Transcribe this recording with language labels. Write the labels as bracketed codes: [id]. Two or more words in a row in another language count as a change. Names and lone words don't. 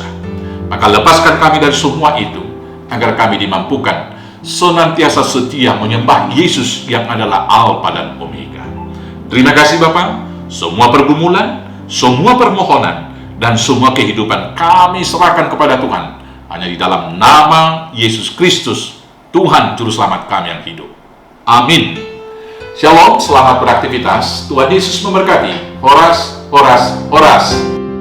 [id] Maka lepaskan kami dari semua itu, agar kami dimampukan senantiasa setia menyembah Yesus yang adalah Alfa dan Omega. Terima kasih Bapa. Semua pergumulan, semua permohonan, dan semua kehidupan kami serahkan kepada Tuhan, hanya di dalam nama Yesus Kristus, Tuhan Juru Selamat kami yang hidup. Amin. Shalom, selamat beraktivitas. Tuhan Yesus memberkati. [bts] Horas, horas, horas.